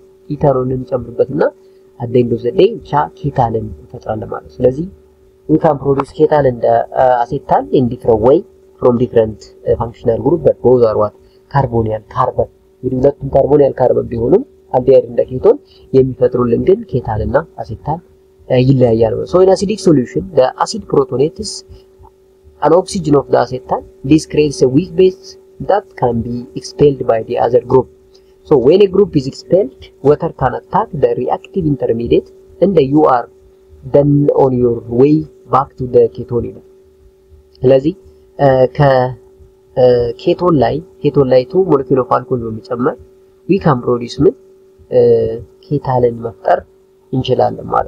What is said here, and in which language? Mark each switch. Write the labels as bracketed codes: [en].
[am] ኢታኖልን እንጨምርበትና አደንዶ ዘዴ ኬታልን እንፈጥራለን ማለት ነው። ስለዚህ [en] we can produce ketal and acetal in different way from different functional group but both are what carbonyl carbon [am] እንግዲህ ሁለቱም ካርቦኒል ካርበን ቢሆኑም አልዲሃይድ እንደ ኬቶን የሚፈጥሩልን ግን ኬታልና አሴታል ይለያያል ማለት ነው። [en] so in acidic solution the acid protonates an oxygen of the acetal. This creates a weak base that can be expelled by the other group. So when a group is expelled, water can attack the reactive intermediate and you are then on your way back to the ketone. [am] ስለዚህ ከኬቶን ላይ [en] 2 molecule of alcohol [am] በመጨመር [en] we can produce [am] ምን ኬታልን መፍጠር እንችላለን